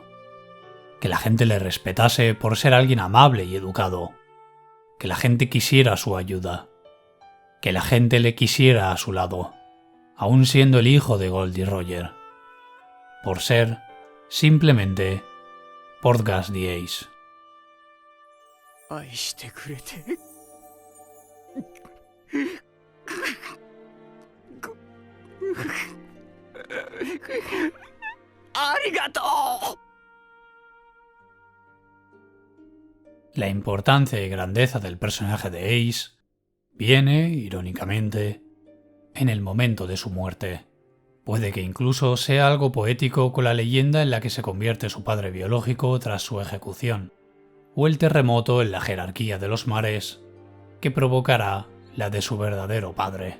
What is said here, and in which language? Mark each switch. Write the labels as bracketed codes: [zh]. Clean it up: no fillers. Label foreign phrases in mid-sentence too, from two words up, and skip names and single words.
[es] Que la gente le respetase por ser alguien amable y educado. Que la gente quisiera su ayuda, que la gente le quisiera a su lado, aun siendo el hijo de Gold y Roger, por ser, simplemente, Portgas the Ace. [ja] 愛してくれてありがとう。 [es] La importancia y grandeza del personaje de Ace viene, irónicamente, en el momento de su muerte. Puede que incluso sea algo poético con la leyenda en la que se convierte su padre biológico tras su ejecución, o el terremoto en la jerarquía de los mares que provocará la de su verdadero padre.